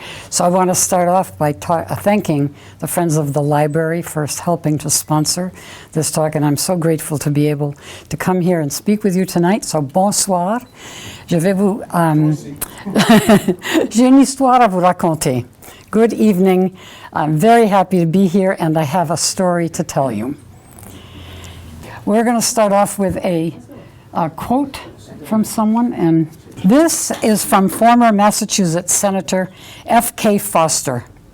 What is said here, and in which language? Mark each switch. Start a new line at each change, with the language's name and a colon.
English: So I want to start off by thanking the Friends of the Library for helping to sponsor this talk, and I'm so grateful to be able to come here and speak with you tonight.
French: So bonsoir. Je vais vous... J'ai une histoire à vous raconter.
English: Good evening. I'm very happy to be here, and I have a story to tell you. We're going to start off with a quote from someone, and this is from former Massachusetts Senator F.K. Foster.